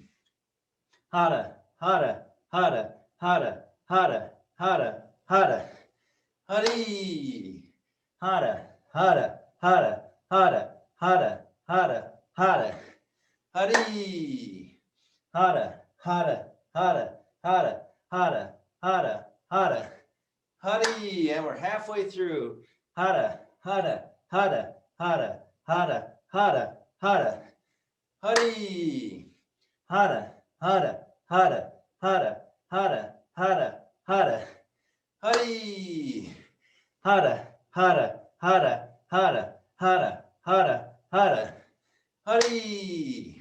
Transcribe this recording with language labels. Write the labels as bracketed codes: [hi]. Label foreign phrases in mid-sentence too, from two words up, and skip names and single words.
[en] Hara, Hara, Hara, Hara, Hara, Hara, Hara, Hari. Hara, Hara, Hara, Hara, Hara, Hara, Hara, Hari. Hara, Hara, Hara, Hara, Hara, Hara, Hara, Hari. And we're halfway through. Hara, Hara, Hara, Hara, Hara, Hara, Hara, Hari. Hara, Hara, Hara, Hara, Hara, Hara, Hara, Hari. Hara, Hara, Hara, Hara, Hara, Hara, Hara, Hari.